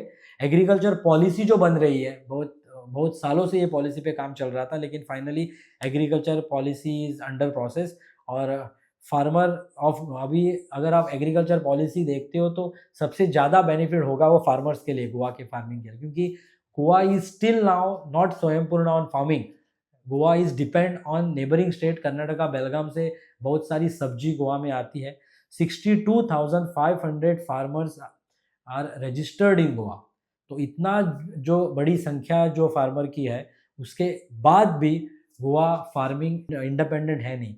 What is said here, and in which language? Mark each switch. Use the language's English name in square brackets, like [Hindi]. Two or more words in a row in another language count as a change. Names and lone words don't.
[English] agriculture policy [Hindi] जो बन रही है, बहुत बहुत सालों से ये पॉलिसी पे काम चल रहा था, लेकिन [English] finally agriculture policy is under process. [Hindi] और [English] farmer of [Hindi] अभी अगर आप [English] agriculture policy [Hindi] देखते हो तो सबसे ज़्यादा बेनिफिट होगा वो फार्मर्स के लिए, गोवा के फार्मिंग के लिए, क्योंकि [English] Goa is still now not स्वयंपूर्ण on farming। Goa is depend on neighbouring state Karnataka, [Hindi] बेलगाम से बहुत सारी सब्जी गोवा में आती है। [English] 62,500 farmers are registered in Goa. [Hindi] तो इतना जो बड़ी संख्या जो फार्मर की है, उसके बाद भी गोवा [English] farming independent [Hindi] है नहीं।